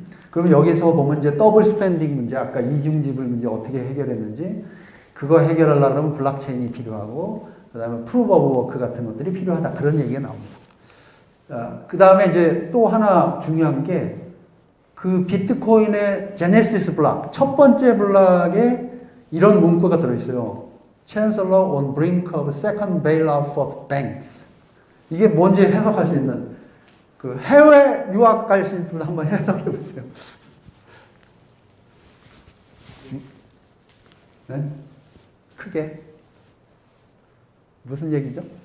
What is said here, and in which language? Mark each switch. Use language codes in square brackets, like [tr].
[ko] 그럼 여기서 보면 이제 더블 스pen딩 문제, 아까 이중지불 문제 어떻게 해결했는지, 그거 해결하려면 블록체인이 필요하고, 그 다음에 프루브 오브 워크 같은 것들이 필요하다. 그런 얘기가 나옵니다. 그 다음에 이제 또 하나 중요한 게, 그 비트코인의 제네시스 블록, 첫 번째 블록에 이런 문구가 들어있어요. [en] Chancellor on brink of second bailout for banks. [ko] 이게 뭔지 해석할 수 있는, 그 해외 유학 가신 분 한번 해석해 보세요. 네? 크게. 무슨 얘기죠?